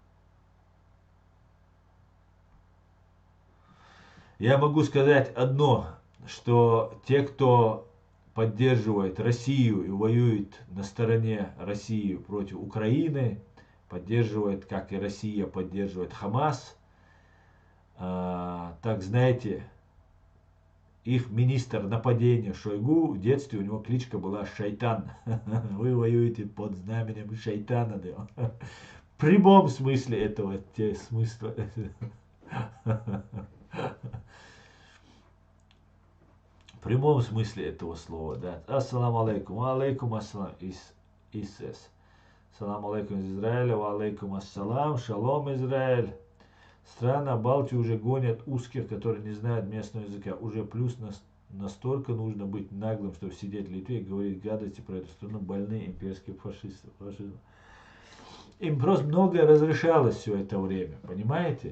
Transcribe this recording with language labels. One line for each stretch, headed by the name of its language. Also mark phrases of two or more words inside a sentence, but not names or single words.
Russian: Я могу сказать одно, что те, кто поддерживает Россию и воюет на стороне России против Украины, поддерживает, как и Россия поддерживает Хамас, так знаете, их министр нападения Шойгу, в детстве у него кличка была Шайтан. Вы воюете под знаменем Шайтана. Да? В прямом смысле этого смысла. В прямом смысле этого слова, да.
Arabic: السلام عليكم، وعليكم السلام, Исс. سلام عليكم
Russian: из Израиля,
Arabic: وعليكم السلام,
Russian: шалом Израиль. Страны Балтии уже гонят узких, которые не знают местного языка. Уже плюс настолько нужно быть наглым, чтобы сидеть в Литве и говорить гадости про эту страну, больные имперские фашисты. Им просто многое разрешалось все это время, понимаете?